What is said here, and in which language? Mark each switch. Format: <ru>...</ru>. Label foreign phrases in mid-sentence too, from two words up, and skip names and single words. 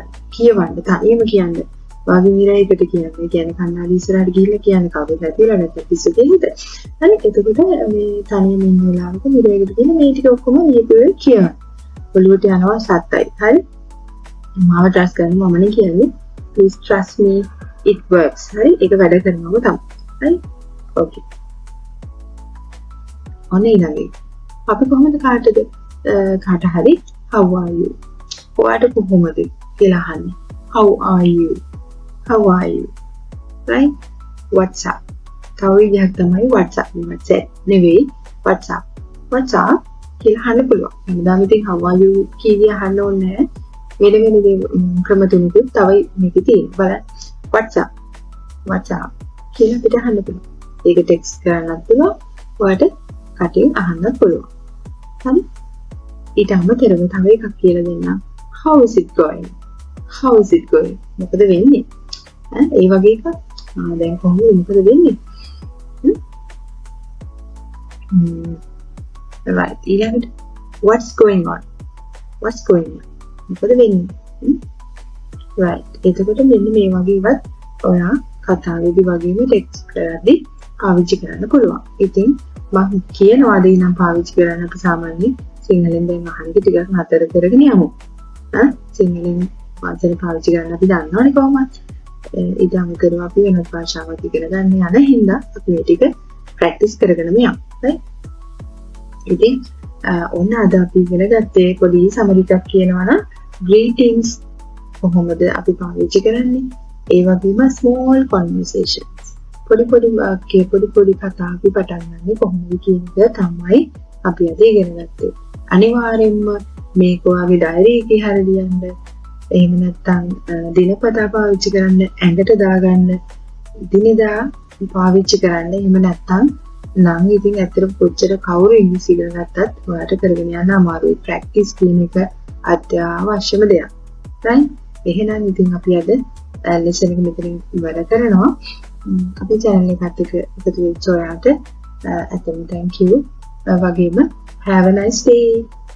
<si>කියවන්න තනියම කියන්නේ. වාගේ මිරයකට කියන්නේ කන්නාඩි ඉස්සරහට ගිහිල්ලා කියන්නේ කවුරුත් නැතිලා නැත්නම් පිස්සු දෙන්නද. හරි එතකොට මේ තනියම ඉන්න වෙලාවක මිරයකට ගිහින් මේ ටික ඔක්කොම ලියපුවේ කියන්න. ඔළුවට යනවා සත්තයි. හරි? මාව ට්‍රස්ට් කරන්න මමනේ කියන්නේ.</si> <en>Please trust me it works.</en> <si>හරි ඒක වැඩ කරනවා තමයි. හරි okay. ඔන්න ඊළඟ අපි කොහොමද කාට හරි</si> <en>how are you</en> <si>ඔයාට කොහොමද කියලා අහන්නේ</si> <en>how are you right what's up</en> <si>තව විදිහක් තමයි WhatsApp නෙවෙයි WhatsApp කියලා අහන්න පුළුවන්. හැමදාම ඉතින්</si> <en>how are you</en> <si>කියලා අහන්න ඕනේ නැහැ. වෙන ක්‍රම තුනකුත් තව මේකේ තියෙනවා. බලන්න WhatsApp කියලා අපිට අහන්න පුළුවන්. ඒක ටෙක්ස්ට් කරන්නත් පුළුවන්. ඔයාට කටින් අහන්නත් පුළුවන්. හරි? ඊට අමතරව තව එකක් කියලා දෙන්නම්.</si> <en>how is it going?</en> <si>මොකද වෙන්නේ? ඒ වගේ එකක්. දැන් කොහොමද මොකද වෙන්නේ? right ඊළඟට</si> <en>what's going on</en> <si>මොකද වෙන්නේ right එතකොට මෙන්න මේ වගේවත් ඔයා කතාවේදී වගේම ටෙක්ස්ට් කරද්දී පාවිච්චි කරන්න පුළුවන්. ඉතින් මම කියනවා දෙයි නම් පාවිච්චි කරන්න අපි සාමාන්‍යයෙන් සිංහලෙන් දැන් අහන්නේ ටිකක් නතර කරගෙන යමු. සිංහලෙන් වචන පාවිච්චි කරන්න අපි දන්නවනේ කොහොමද? ඊට අමතරව අපි වෙනත් භාෂාවක් ඉගෙන ගන්න යන හින්දා අපි මේ ටික ප්‍රැක්ටිස් කරගෙන යමු. right ඉතින් ඔන්න අද අපි ඉගෙන ගත්තේ පොඩි සමරි එකක් කියනවා නම් greetings කොහොමද අපි පාවිච්චි කරන්නේ? ඒ වගේම</si> <en>small conversations</en> <si>පොඩි වාක්‍ය පොඩි කතා අපි පටන් ගන්න කොහොමද කියන එක තමයි අපි අද ඉගෙන ගත්තේ. අනිවාර්යෙන්ම මේක ඔයාගේ ඩයරි එකේ හරි ලියන්න. එහෙම නැත්නම් දිනපතා පාවිච්චි කරන්න, ඇඟට දාගන්න, දිනදා පාවිච්චි කරන්න. එහෙම නැත්නම් නම් ඉතින් ඇත්තට කොච්චර කවුරු ඉංග්‍රීසි ඉගෙන ගත්තත් ඔයාලට කරගෙන යන්න අමාරුයි. ප්‍රැක්ටිස් කියන එක අත්‍යවශ්‍යම දෙයක්. right? එහෙනම් ඉතින් අපි අද ලෙසන් එක මෙතනින් ඉවර කරනවා. අපේ channel එකට එකතු වෙච්ච ඔයාලට ඇත්තටම</si> <en>thank you. වගේම have a nice day.</en>